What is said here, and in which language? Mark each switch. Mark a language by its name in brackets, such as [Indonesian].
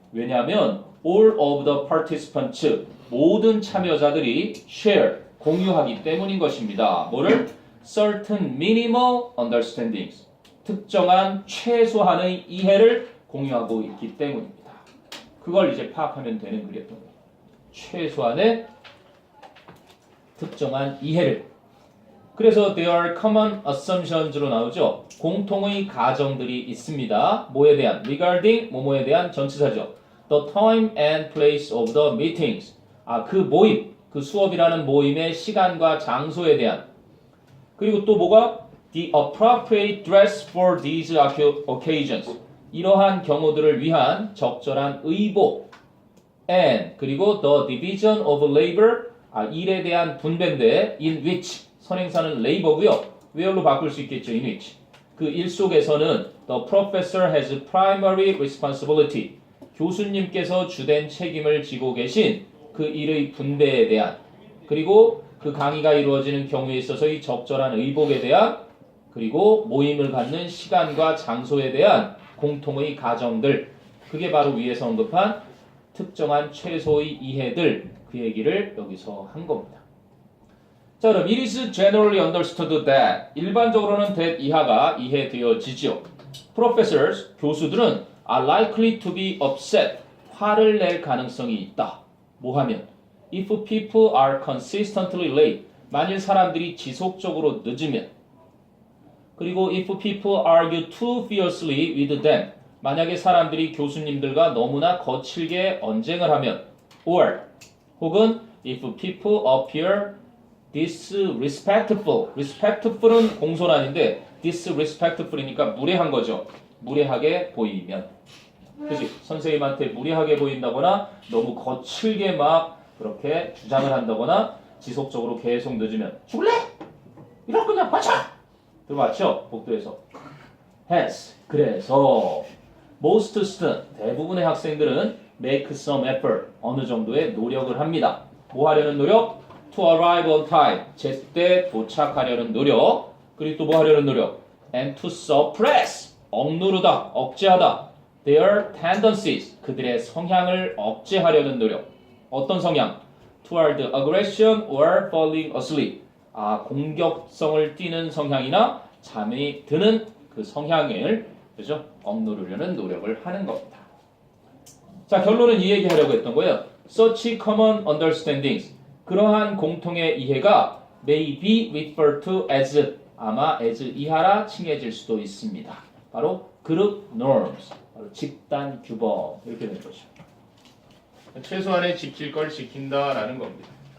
[Korean] 왜냐하면 [English] all of the participants, [Korean] 모든 참여자들이 share, 공유하기 때문인 것입니다. 뭐를? [English] certain minimal understandings, [Korean] 특정한 최소한의 이해를 공유하고 있기 때문입니다. 그걸 이제 파악하면 되는 글이었던 거예요. 최소한의 특정한 이해를. 그래서 [English] there are common assumptions [Korean] 로 나오죠. 공통의 가정들이 있습니다. 뭐에 대한? regarding, 뭐뭐에 대한 전치사죠. [English] the time and place of the meetings. [Korean] 그 모임, 그 수업이라는 모임의 시간과 장소에 대한. 그리고 또 뭐가? [English] the appropriate dress for these occasions. [Korean] 이러한 경우들을 위한 적절한 의복. [English] and 그리고 the division of labor. [Korean] 일에 대한 분배인데 in which. 선행사는 labor고요. where로 바꿀 수 있겠죠. [English] in which. [Korean] 그 일 속에서는 [English] the professor has primary responsibility. [Korean] 교수님께서 주된 책임을 지고 계신 그 일의 분배에 대한, 그리고 그 강의가 이루어지는 경우에 있어서의 적절한 의복에 대한, 그리고 모임을 갖는 시간과 장소에 대한 공통의 가정들, 그게 바로 위에서 언급한 특정한 최소의 이해들, 그 얘기를 여기서 한 겁니다. 자, 그럼 [English] it is generally understood that, [Korean] 일반적으로는 that 이하가 이해되어지죠. [English] Professors, [Korean] 교수들은 [English] are likely to be upset, [Korean] 화를 낼 가능성이 있다. 뭐 하면? [English] If people are consistently late, [Korean] 만일 사람들이 지속적으로 늦으면. [English] 그리고 if people argue too fiercely with them. [Korean] 만약에 사람들이 교수님들과 너무나 거칠게 언쟁을 하면 or 혹은 [English] if people appear disrespectful. [Korean] respectful은 공손한인데 disrespectful이니까 무례한 거죠. 무례하게 보이면. 그치? 선생님한테 무례하게 보인다거나 너무 거칠게 막 그렇게 주장을 한다거나 지속적으로 계속 늦으면 죽을래? 이럴 거냐? 맞춰! 들어봤죠? 복도에서. Hence, 그래서 [English] most students, [Korean] 대부분의 학생들은 [English] make some effort, [Korean] 어느 정도의 노력을 합니다. 뭐 하려는 노력? [English] To arrive on time, [Korean] 제때 도착하려는 노력. 그리고 또 뭐 하려는 노력? [English] And to suppress, [Korean] 억누르다, 억제하다. [English] Their tendencies, [Korean] 그들의 성향을 억제하려는 노력. 어떤 성향? [English] Toward aggression or falling asleep. [Korean] 공격성을 띠는 성향이나 잠이 드는 그 성향을 그죠? 억누르려는 노력을 하는 겁니다. 자, 결론은 이 얘기 하려고 했던 거예요. [English] Such common understandings. [Korean] 그러한 공통의 이해가 [English] may be referred to as [Korean] 아마 as 이하라 칭해질 수도 있습니다. 바로 그룹 norms, 바로 집단 규범 이렇게 되는 거죠. 최소한의 지킬 걸 지킨다라는 겁니다.